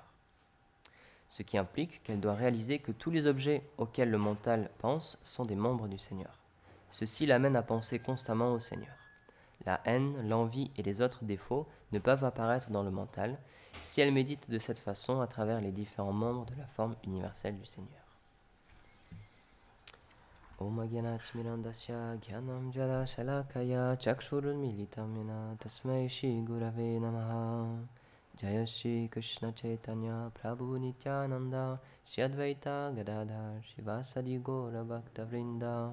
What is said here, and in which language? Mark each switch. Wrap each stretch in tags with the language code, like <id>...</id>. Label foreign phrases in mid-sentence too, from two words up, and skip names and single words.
<fr>Ce qui implique qu'elle doit réaliser que tous les objets auxquels le mental pense sont des membres du Seigneur. Ceci l'amène à penser constamment au Seigneur. La haine, l'envie et les autres défauts ne peuvent apparaître dans le mental si elle médite de cette façon à travers les différents membres de la forme universelle du Seigneur.</fr> <sa>Om Agyanatimirandasya Gyanam Jala Shalakaya Chakshurun Militam Yena Tasmai Shri Gurave Namaha. Jaya Shri Krishna Chaitanya Prabhu Nityananda Shri Advaita Gadadhar Shivasadi Gaura Bhakta Vrinda.</sa>